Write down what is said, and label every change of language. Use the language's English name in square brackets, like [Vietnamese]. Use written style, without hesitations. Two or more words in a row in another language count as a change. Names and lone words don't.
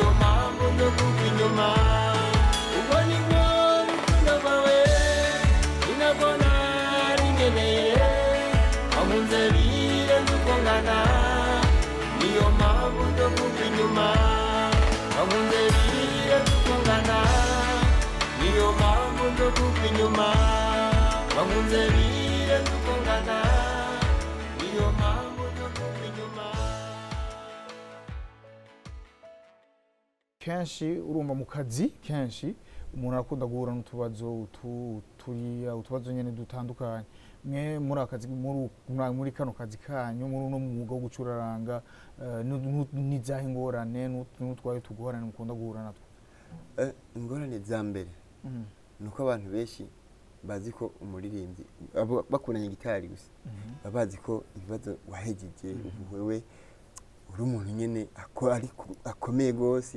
[Rundi] mpamvu nzo kuva inyuma ubwo nibwo urukundo rwawe inago nari nkeneye wankunze birenze uko ngana niyo mpamvu nzo kuva inyuma wankunze birenze uko ngana niyo mpamvu nzo kuva inyuma wankunze birenze uko ngana niyo mpamvu nzo kuva inyuma. kenshi urumva mu kazi kenshi umuntu arakunda guhura n'utubazo utubazo nyene dutandukanye mwe muri akazi muri kano kazi kanyu muri uno mwuga wo gucuraranga n'izahe ingorane n'utwaye tugorane mukunda guhura natwo? ingorane za mbere nuko abantu benshi bazi ko umuririmbyi bakundanye gitari gusa babazi ko ibibazo wahejeje wewe uri umuntu nyene akomeye gose